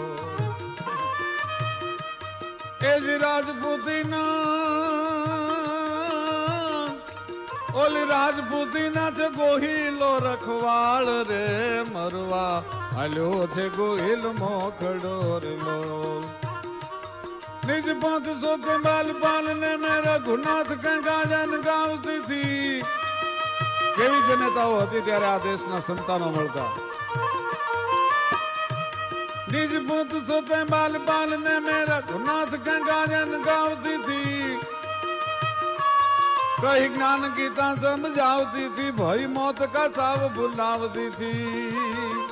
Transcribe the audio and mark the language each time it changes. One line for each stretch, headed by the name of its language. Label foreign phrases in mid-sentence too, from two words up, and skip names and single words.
Gujarati: એ જ રાજપૂતીના, ઓલી રાજપૂતીના છે ગોહિલો રખવાળ રે મરવા હાલ્યો છે ગોહિલ મોખડો રેલો.
Hindi: निज पंथ सोते बाल पालने में रघुनाथ कंगाजन गावती थी.
Gujarati: કેવી જનતાઓ હતી ત્યારે આ દેશના સંતાનો મળતા.
Hindi: निज पंथ सोते बाल पालने में रघुनाथ कंगाजन गावती थी. कही ज्ञान गीता समझावती थी, भई मौत का साव भुलावती थी.